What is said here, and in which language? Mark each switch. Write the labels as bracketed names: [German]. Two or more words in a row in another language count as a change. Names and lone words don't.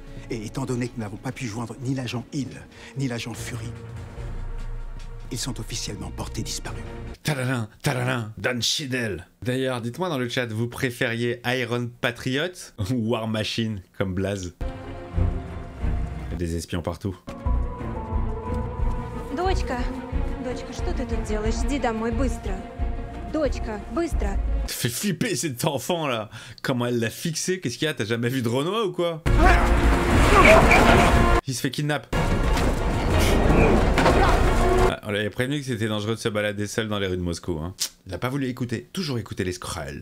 [French] Et étant donné que nous n'avons pas pu joindre ni l'agent Hill, ni l'agent Fury, ils sont officiellement portés disparus. Tadadin, tadadin, Don Cheadle. D'ailleurs, dites-moi dans le chat, vous préfériez Iron Patriot ou War Machine comme Blaze? Il y a des espions partout. [Russian] Дочка, что ты тут делаешь? Иди домой быстро. Дочка, быстро. [French] Ça fait flipper cet enfant là. Comment elle l'a fixé? Qu'est-ce qu'il y a? T'as jamais vu de Renoir ou quoi? Il se fait kidnap. Ah, on l'avait prévenu que c'était dangereux de se balader seul dans les rues de Moscou. Hein. Il a pas voulu écouter. Toujours écouter les Skrulls.